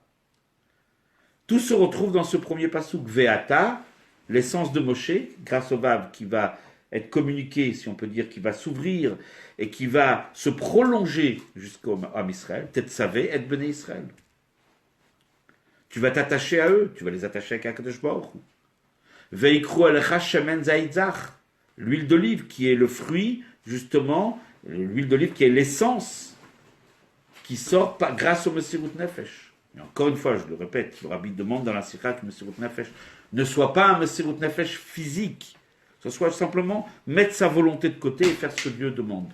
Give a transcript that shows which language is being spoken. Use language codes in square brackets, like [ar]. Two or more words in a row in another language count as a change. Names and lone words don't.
[fr] Tout se retrouve dans ce premier passouk. Ve'ata, l'essence de Moshe, grâce au Vav, qui va être communiqué, si on peut dire, qui va s'ouvrir et qui va se prolonger jusqu'au [he] עם ישראל. תצוה את בני ישראל. [fr] Tu vas t'attacher à eux, tu vas les attacher avec [he] הקדוש ברוך הוא. ויקחו אליך שמן זית זך, [fr] l'huile d'olive qui est le fruit, justement, l'huile d'olive qui est l'essence qui sort grâce au [he] מסירות נפש. [fr] Et encore une fois, je le répète, le Rabbi demande dans la Sikha que [he] מסירות נפש [fr] ne soit pas un [he] מסירות נפש [fr] physique, ce soit simplement mettre sa volonté de côté et faire ce que Dieu demande.